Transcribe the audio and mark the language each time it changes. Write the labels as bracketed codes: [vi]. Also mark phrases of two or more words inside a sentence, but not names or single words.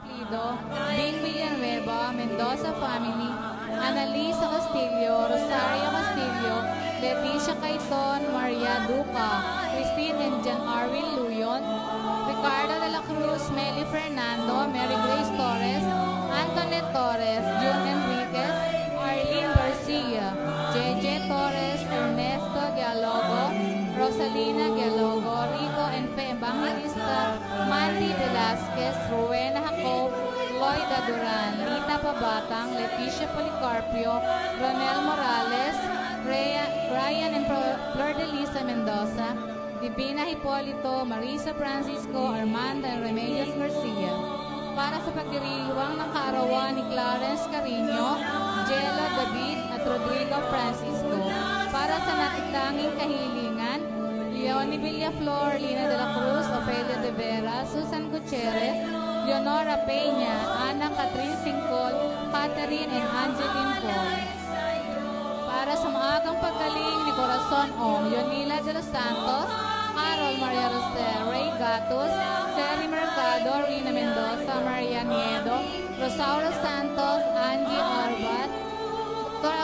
[tl] Alfredo, Bing Villanueva, Mendoza family, Annalisa Castillo, Rosario Castillo, Leticia Caiton, Maria Duca, Christine and Jan Arwin Luyon, Ricardo de la Cruz, Meli Fernando, Mary Grace Torres, Antoinette Torres, June Enriquez, Arlene Garcia, JJ Torres, Ernesto Dialogo, Rosalina Dialogo, Rico Enfe Evangelista, Mandy Velasquez, Rowena Jacob, Lloyda Duran, Lita Pabatang, Leticia Policarpio, Ronel Morales, Ryan and Flor de Lisa Mendoza, Divina Hipolito, Marisa Francisco, Armando and Remedios Garcia. Para sa pagdiriwang ng kaarawan ni Clarence Carino, Jello David at Rodrigo Francisco. Para sa natitanging kahilingan, Leonie Villaflor, Lina de la Cruz, Ofelia de Vera, Susan Gutierrez, Leonora Peña, Ana Catherine Singcol, Catherine and Angeline Paul. Para sa maagang paggaling ni Corazon Ong, Yonila de los Santos, Carol Maria Jose, Ray Gatos, Terry Mercado, Rina Mendoza, Maria Niedo, Rosauro Santos, Angie Arbat, Dr.